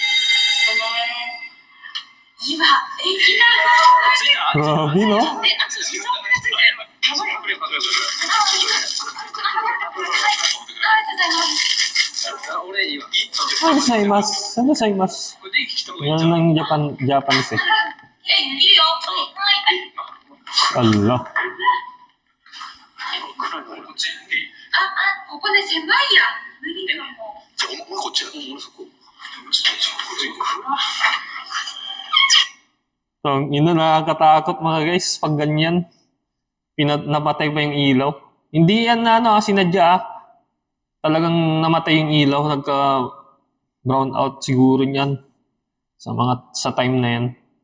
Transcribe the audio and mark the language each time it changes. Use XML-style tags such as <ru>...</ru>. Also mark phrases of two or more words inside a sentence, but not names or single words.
<tl>Grabe, no?</tl> <ja>Gozaimasu.</ja> <tl>Yan ang Japanese Allah.</tl> <ja>ここね狭いや無理かも。じゃあこっちだ。</ja> <tl>So, nakakatakot mga guys pag ganyan. Napatay pa yung ilaw. Hindi yan sinadya Talagang namatay yung ilaw, nagka-brown out siguro niyan sa time na yan.</tl>